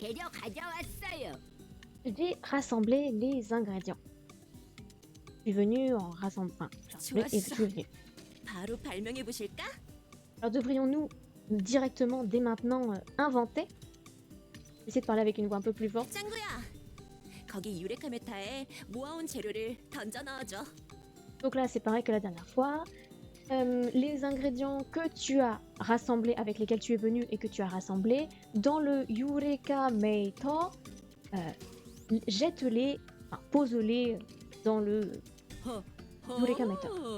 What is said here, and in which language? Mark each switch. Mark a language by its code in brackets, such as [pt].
[ko] 재료 가져왔어요. [fr] Je vais rassembler les ingrédients. Je suis venue en rassemblant. Enfin, je suis venue. [ko] 바로 발명해 보실까? [fr] Alors devrions-nous directement, dès maintenant, inventer? Essayer de parler avec une voix un peu plus forte. [ko] 짱구야, 거기 유레카 메타에 모아온 재료를 던져 넣어줘. [fr] Donc là, c'est pareil que la dernière fois. Les ingrédients que tu as rassemblés, avec lesquels tu es venu et que tu as rassemblés, dans le Eureka Maker, jette-les, enfin, pose-les dans le Eureka Maker.